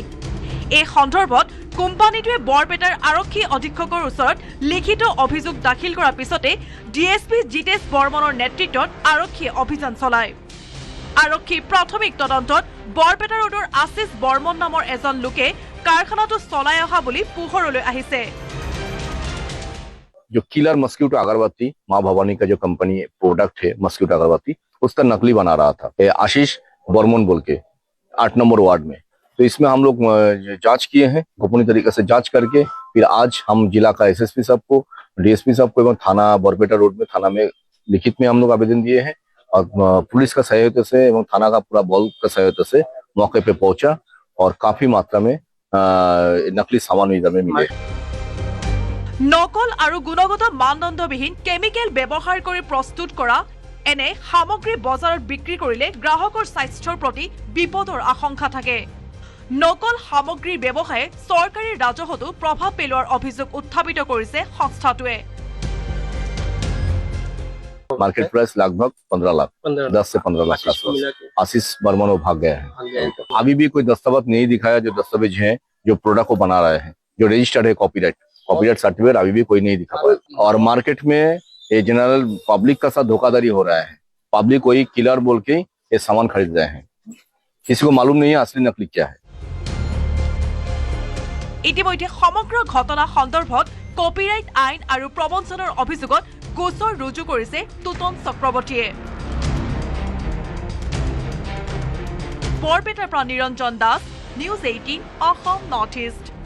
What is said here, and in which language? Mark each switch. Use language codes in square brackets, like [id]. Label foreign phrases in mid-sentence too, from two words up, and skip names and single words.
[as] এই সন্দৰ্ভত কোম্পানীটোৱে বৰপেটাৰ আৰক্ষী অধীক্ষকৰ ওচৰত লিখিত অভিযোগ দাখিল কৰাৰ পিছতে DSP জিতেশ বৰ্মনৰ নেতৃত্বত আৰক্ষীয়ে অভিযান চলায়। আৰক্ষীৰ প্ৰাথমিক তদন্তত বৰপেটা ৰোডৰ আশিষ বৰ্মন নামৰ এজন লোকে কাৰখানাটো চলাই অহা বুলি পোহৰলৈ আহিছে। [hi] जो किलर मस्क्यूटो अगरबत्ती माँ भवानी का जो कंपनी प्रोडक्ट है मस्क्यूटो अगरबत्ती उसका नकली बना रहा था आशीष बर्मन बोल के 8 नंबर वार्ड में। तो इसमें हम लोग जांच किए हैं, गोपनीय तरीके से जांच करके फिर आज हम जिला का SSP साहब को, DSP साहब को एवं थाना बरपेटा रोड में थाना में लिखित में हम लोग आवेदन दिए हैं और पुलिस का सहयोग से एवं थाना का पूरा बल का सहयोग से मौके पे पहुंचा और काफी मात्रा में नकली सामान इधर में मिले। [as] নকল আৰু গুণগত মানদণ্ডবিহীন কেমিকেল ব্যৱহাৰ কৰি প্ৰস্তুত কৰা এনে সামগ্ৰী বজাৰত বিক্ৰী কৰিলে গ্ৰাহকৰ স্বাস্থ্যৰ প্ৰতি বিপদৰ আশংকা থাকে। নকল সামগ্ৰীৰ ব্যৱসায়ে চৰকাৰী ৰাজহতো প্ৰভাৱ পেলোৱাৰ অভিযোগ উত্থাপিত কৰিছে সংস্থাটোৱে। [en] market price [hi] लगभग 15 लाख 10 से 15 लाख का आशीष बर्मन वो भाग गया है। अभी भी कोई दस्तावेज नहीं दिखाया जो दस्तावेज हैं जो प्रोडक्ट को बना रहे हैं, जो रजिस्टर्ड है [en] copyright certificate [hi] अभी भी कोई नहीं दिखा पाया। और मार्केट में ये [en] general public [hi] का साथ धोखाधड़ी हो रहा है। पब्लिक कोई किलर बोल के ये सामान खरीद रहे हैं, किसी को मालूम नहीं है असली नकली क्या है। [as] ইতিমধ্যে সমগ্ৰ ঘটনা সন্দৰ্ভত কপিৰাইট আইন আৰু প্ৰবঞ্চনাৰ অভিযোগত গোচৰ ৰুজু কৰিছে টুটন চক্ৰৱৰ্তীয়ে। বৰপেটাৰ পৰা নিৰঞ্জন দাস, নিউজ 18 অসম নৰ্থ ইষ্ট।